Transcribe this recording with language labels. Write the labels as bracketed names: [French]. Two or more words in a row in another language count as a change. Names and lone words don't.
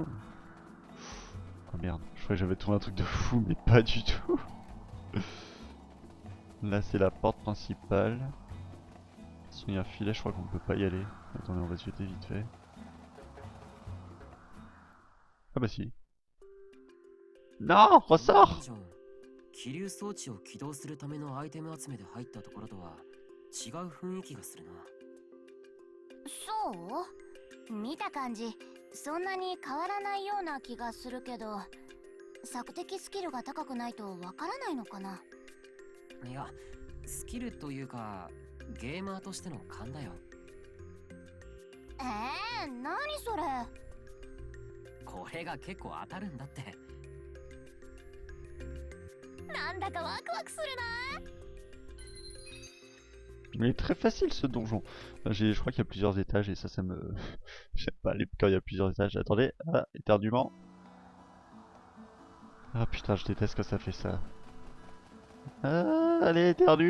[French] Oh merde, je croyais que j'avais trouvé un truc de fou, mais pas du tout. Là, c'est la porte principale. De toute façon, il y a un filet, je crois qu'on peut pas y aller. Attendez, on va se jeter vite fait. Ah bah si. Non, ressort! [Japanese] 気流装置を起動するためのアイテム集めで入ったところとは違う雰囲気がするな。そう見た感じそんなに変わらないような気がするけど、索敵スキルが高くないとわからないのかな。いや、スキルというかゲーマーとしての勘だよ。何それ。これが結構当たるんだって。なんだかワクワクするな。 [French] Mais il est très facile ce donjon. Je crois qu'il y a plusieurs étages et ça me... J'aime pas quand il y a plusieurs étages. Attendez, ah, éternuement. Ah putain, je déteste quand ça fait ça. Ah, allez, éternue.